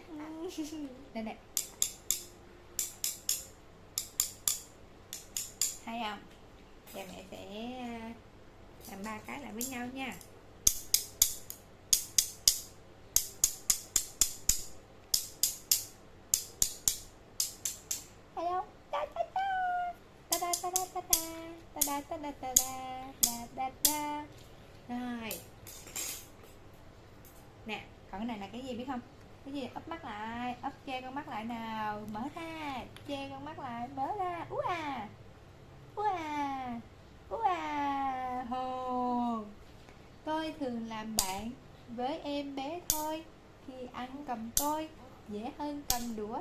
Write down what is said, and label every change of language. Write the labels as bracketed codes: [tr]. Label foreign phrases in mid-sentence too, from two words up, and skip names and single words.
[vi] Đây nè, hay không? Giờ mẹ sẽ làm 3 cái lại với nhau nha. Hay không? Ta ta ta ta da ta da ta da ta da ta da da da. Rồi nè, còn cái này là cái gì biết không? Cái gì? Úp mắt lại, úp che con mắt lại nào, mở ra, che con mắt lại, mở ra. Ú à, ú à, ú à. Hồ, tôi thường làm bạn với em bé thôi, khi ăn cầm tôi dễ hơn cầm đũa.